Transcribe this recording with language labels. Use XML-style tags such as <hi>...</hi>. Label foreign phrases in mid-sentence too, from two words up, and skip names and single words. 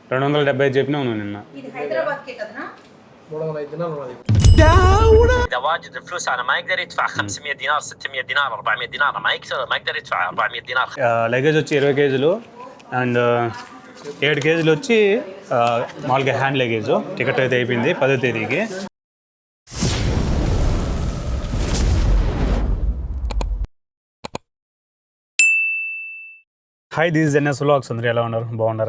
<te>275 చెప్పినావు నువ్వు నిన్న. ఇది హైదరాబాద్కే కదనా? 305 దినాలు ఉన్నది.</te> <ar>اذا واجد الفلوس انا ما يقدر يدفع 500 دينار 600 دينار 400 دينار ما يقدر يدفع 400 دينار.</ar> <te>లగేజ్ వచ్చి 20 కేజీలు అండ్ 7 కేజీలు వచ్చి మామూలుగా</te> <en>hand luggage.</en> <te>టికెట్ అయితే అయిపోయింది 10వ తేదీకి.</te> <en>Hi, this NS Vlogs.</en> <te>అందరూ ఎలా ఉన్నారు? బాగున్నారా?</te>